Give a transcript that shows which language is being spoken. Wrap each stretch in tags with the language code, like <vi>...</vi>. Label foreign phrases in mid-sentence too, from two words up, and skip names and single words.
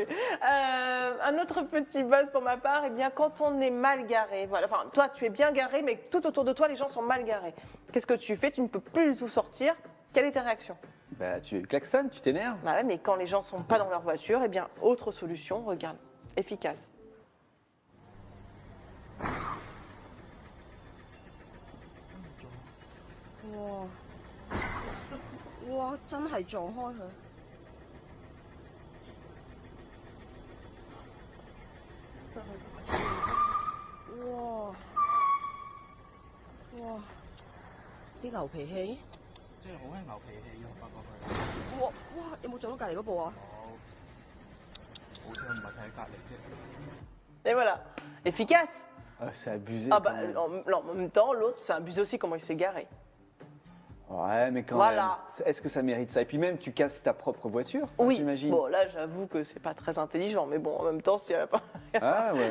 <fr>Un autre petit buzz pour ma part, eh bien, quand on est mal garé, voilà, enfin, toi, tu es bien garé, mais tout autour de toi, les gens sont mal garés. Qu'est-ce que tu fais? Tu ne peux plus du tout sortir. Quelle est ta réaction? Bah, tu klaxonnes, tu t'énerves. Bah ouais, mais quand les gens sont pas dans leur voiture, eh bien, autre solution, regarde, efficace. 哇！</fr> <yue>真係撞開佢。哇！哇！啲牛脾氣？即係好興牛脾氣嘅，我發覺佢哇！哇！有冇撞到隔離嗰部啊？好彩唔係睇隔離啫。</yue> <fr>Et voilà, efficace. C'est abusé. Ah quand bah, même. en même temps, l'autre, c'est abusé aussi comment il s'est garé. Ouais, mais quand Voilà. même. Est-ce que ça mérite ça? Et puis même, tu casses ta propre voiture, Oui, j'imagine. bon là j'avoue que c'est pas très intelligent, mais bon en même temps s'il y avait pas... Ah ouais.</fr>